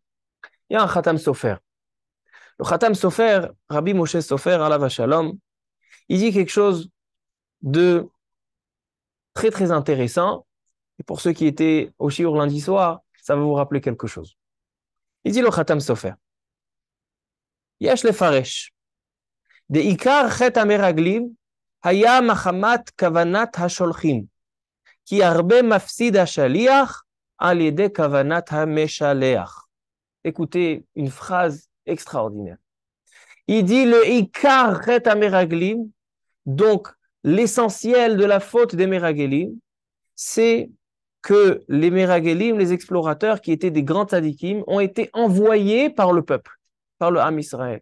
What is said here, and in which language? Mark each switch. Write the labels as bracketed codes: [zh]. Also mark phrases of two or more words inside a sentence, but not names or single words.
[fr] Il y a un Khatam Sofer. Le Khatam Sofer, Rabbi Moshe Sofer, [he] עליו השלום, [fr] il dit quelque chose de très, très intéressant. Et pour ceux qui étaient au Shiur lundi soir, ça va vous rappeler quelque chose. Il dit le Khatam Sofer. [he] יש לפרש. דעיקר חטא המרגלים היה מחמת כוונת השולחים כי הרבה מפסיד השליח על ידי כוונת המשלח. [fr] Écoutez une phrase extraordinaire. Il dit le [he] עיקר חטא המרגלים, [fr] donc l'essentiel de la faute des Meragelim, c'est que les Meragelim, les explorateurs qui étaient des grands tzadikim, ont été envoyés par le peuple, par le [he] עם ישראל.